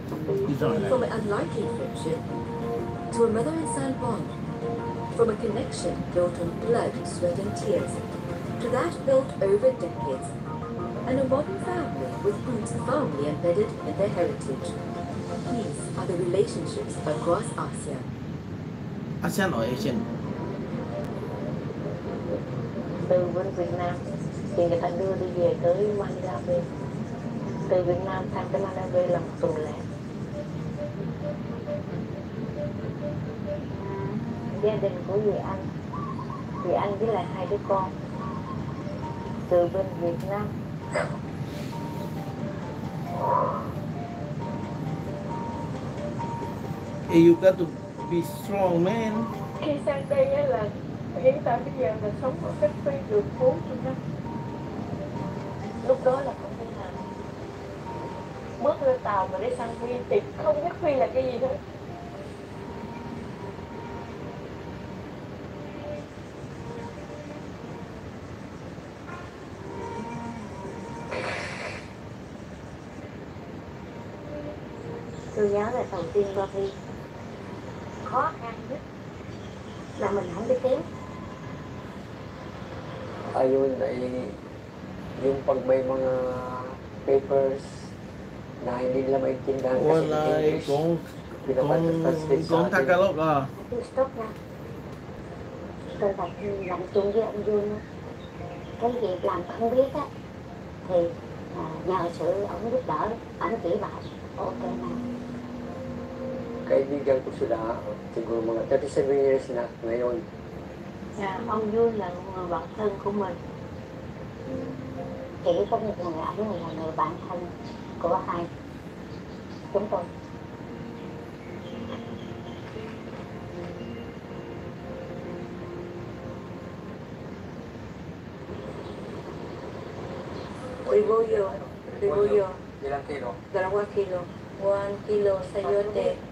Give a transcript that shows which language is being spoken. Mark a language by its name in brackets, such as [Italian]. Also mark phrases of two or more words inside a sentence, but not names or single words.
[English] From an unlikely friendship to a mother and son bond, from a connection built on blood, sweat and tears, to that built over decades, and a modern family with roots firmly embedded in their heritage. These are the relationships across ASEAN. ASEAN or Asian? [Vietnamese] Từ bên Việt Nam thì người ta đưa đi về tới Manila Bay. Từ Việt Nam sang tới Manila Bay là một tuần lễ. Gia đình của dì Anh với lại 2 đứa con từ bên Việt Nam. [English] You got to be strong, man. [Vietnamese] Khi sang đây là hiện tại bây giờ là sống ở cách phi đường phố thôi đó. Lúc đó là không thể nào bước lên tàu mà để sang phi thì không biết phi là cái gì hết. Tôi nhớ là đầu tiên qua Phi khó khăn nhất là mình không biết tiếng. [Filipino] Ayun ay yung pag may mga papers na hindi nila maintindihan kasi English, [Vietnamese] con Tagalog à? Stop nha. Tôi phải làm chung với ông Dương. Cái việc làm không biết á thì nhờ sự ông giúp đỡ, ông chỉ bảo ok nào. [Filipino] Kaibigan ko sila siguro mga 37 years na ngayon. [Vietnamese] Ông Dương là người bạn thân của mình. Chỉ có một người ảnh là người bạn thân của hai chúng tôi. [Filipino] Ribollo. Ilang kilo? 2 kilo. 1 kilo sayote.